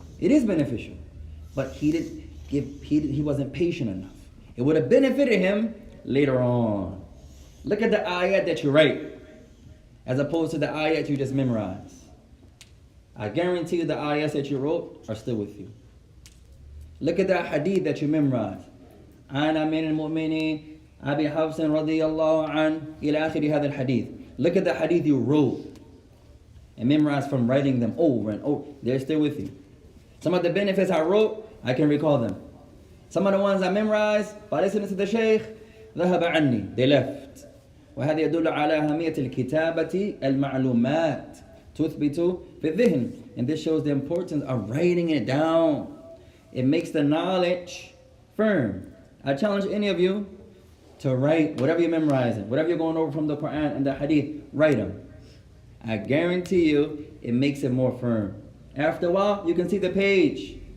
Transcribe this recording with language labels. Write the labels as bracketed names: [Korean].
[English] It is beneficial, but he wasn't patient enough. It would have benefited him later on. Look at the ayat that you write, as opposed to the ayat you just memorize. I guarantee you the ayats that you wrote are still with you. Look at the hadith that you memorized. [Arabic] أنا من المؤمنين أبي حفص رضي الله عنه إلى آخر هذا الحديث. [English] Look at the hadith you wrote and memorized from writing them over and over. They're still with you. Some of the benefits I wrote, I can recall them. Some of the ones I memorized by listening to the Shaykh, [Arabic] ذهب عني, [English] they left. [Arabic] وهذا يدل على أهمية الكتابة المعلومات تثبت في الذهن. [English] And this shows the importance of writing it down. It makes the knowledge firm. I challenge any of you to write whatever you're memorizing, whatever you're going over from the Quran and the Hadith, write them. I guarantee you, it makes it more firm. After a while, you can see the page.